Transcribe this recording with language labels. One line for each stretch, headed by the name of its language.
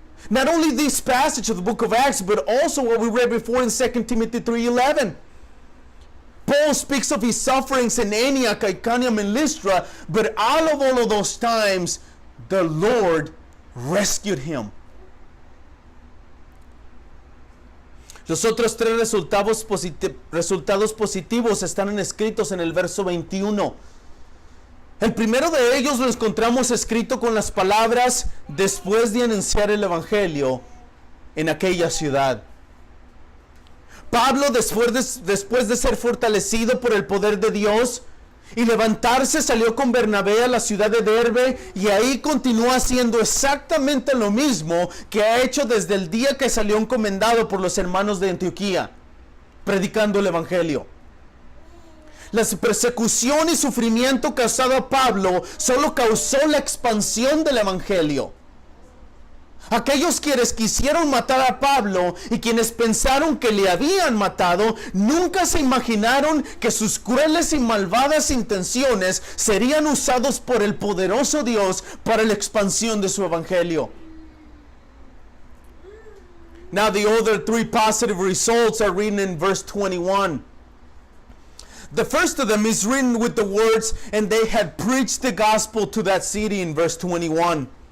English: Not only this passage of the book of Acts, but also what we read before in 2 Timothy 3:11. Paul speaks of his sufferings in Antioch, Iconium, and Lystra, but all of those times, the Lord rescued him.
Spanish: Los otros tres resultados positivos están escritos en el verso 21. El primero de ellos lo encontramos escrito con las palabras: después de anunciar el evangelio en aquella ciudad. Pablo, después de ser fortalecido por el poder de Dios y levantarse, salió con Bernabé a la ciudad de Derbe, y ahí continuó haciendo exactamente lo mismo que ha hecho desde el día que salió encomendado por los hermanos de Antioquía, predicando el evangelio. La persecución y sufrimiento causado a Pablo solo causó la expansión del evangelio. Aquellos quienes quisieron matar a Pablo y quienes pensaron que le habían matado, nunca se imaginaron que sus crueles y malvadas intenciones serían usados por el poderoso Dios para la expansión de su evangelio.
English: Now the other three positive results are written in verse 21. The first of them is written with the words, and they had preached the gospel to that city, in verse 21.